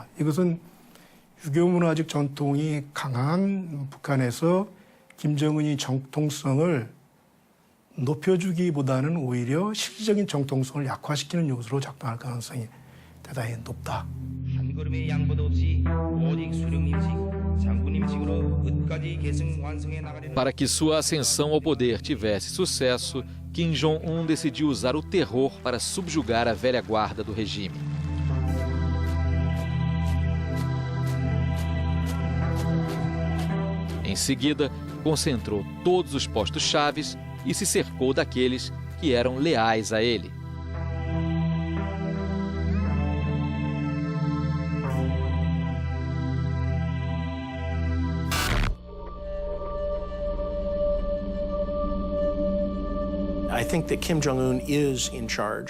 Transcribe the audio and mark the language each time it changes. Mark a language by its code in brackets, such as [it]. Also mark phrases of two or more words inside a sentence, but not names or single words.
[ko] 이것은 유교 문화적 전통이 강한 북한에서 김정은이 정통성을 높여주기보다는 오히려 실질적인 정통성을 약화시키는 요소로 작동할 가능성이 대단히 높다. 한 걸음의 양보도 없이 오직 수령님식, 장군님식으로 끝까지 계승 완성해 나가려는. [pt] Para que sua ascensão ao poder tivesse sucesso, Kim Jong-un decidiu usar o terror para subjugar a velha guarda do regime. Em seguida, concentrou todos os postos chaves e se cercou daqueles que eram leais a ele. [en] I think that Kim Jong-un is in charge.